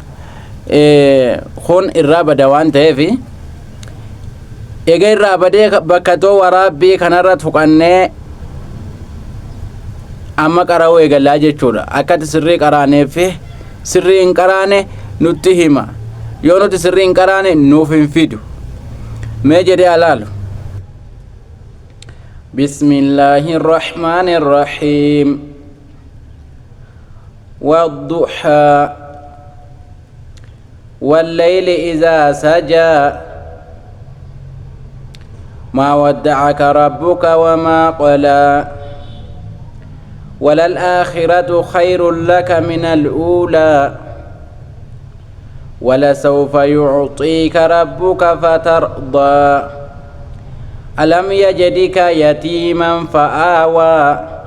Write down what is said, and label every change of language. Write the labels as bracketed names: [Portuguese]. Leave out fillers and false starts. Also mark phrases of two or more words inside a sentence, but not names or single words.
[Oromo] Kun irraa bada waan ta'eef egaa irraa badee bakka too waraabbii kanarra tuqannee amma qara'uu eegallaa jechuudha. Akkati sirrii qaraaneef sirrii hin qaraane nutti hima. Yoo nuti sirrii hin qaraane nuuf hin fidu. Mee jedhee alaalu. [Arabic] بسم الله الرحمن الرحيم. Wadduha والليل إذا سجى ما ودعك ربك وما قلى وللآخرة خير لك من الأولى ولسوف يعطيك ربك فترضى ألم يجدك يتيما فآوى